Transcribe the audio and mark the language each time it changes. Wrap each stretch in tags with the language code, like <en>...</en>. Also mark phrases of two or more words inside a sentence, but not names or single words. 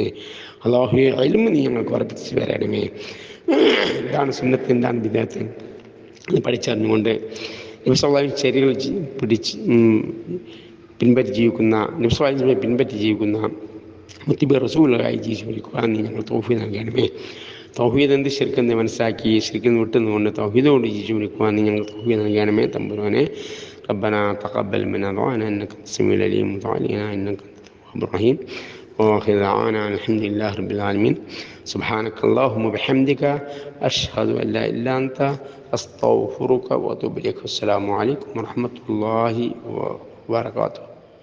<ml>അല്ലാഹുവേ, ഇൽമ് നീ ഞങ്ങൾക്ക് വർദ്ധിപ്പിച്ച് തരണമേ. എന്താണ് സുന്നത്ത്, എന്താണ് ബിദ്അത്ത് പഠിച്ചറിഞ്ഞുകൊണ്ട് നബി</ml> <ar>صلى الله عليه وسلم</ar> <ml>ശരികൾ പിൻപറ്റി ജീവിക്കുന്ന, നബി</ml> <ar>صلى الله عليه وسلم</ar> <ml>പിൻപറ്റി ജീവിക്കുന്ന</ml> <ar>متبعي رسول الله</ar> <ml>ജീവിക്കാൻ നീ ഞങ്ങൾ തൗഫീഖ് നൽകണമേ. തൗഹീദ് എന്ത് ശിർക്കെന്ന് മനസ്സിലാക്കി ശിർക്കിൽ വിട്ടുനിന്നുകൊണ്ട് തൗഹീദ് കൊണ്ട് ജീവിക്കുവാൻ നീ ഞങ്ങൾ തൗഫീഖ് നൽകണമേ തമ്പുരാനെ.</ml> <ar>ربنا تقبل منا دعانا إنك أنت السميع العليم وتب علينا إنك أنت التواب الرحيم وآخر دعوانا الحمد لله رب العالمين. سبحانك اللهم وبحمدك أشهد أن لا إله إلا أنت أستغفرك وأتوب إليك. السلام عليكم ورحمة الله وبركاته.</ar>